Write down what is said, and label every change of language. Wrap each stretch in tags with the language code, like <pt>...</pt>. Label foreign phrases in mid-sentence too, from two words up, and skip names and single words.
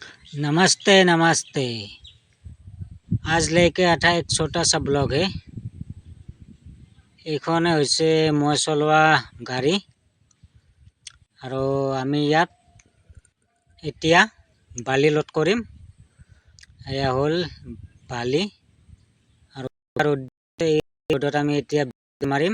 <hi>नमस्ते नमस्ते। आज लेके आठा एक छोटा सा ब्लॉग है।</hi> <as>এইখনে হৈছে মই চলোৱা গাড়ী আৰু আমি ইয়াত এতিয়া বালি লোড কৰিম। এয়া হ'ল বালি আৰু এই ৰ'দত আমি এতিয়া মাৰিম।</as>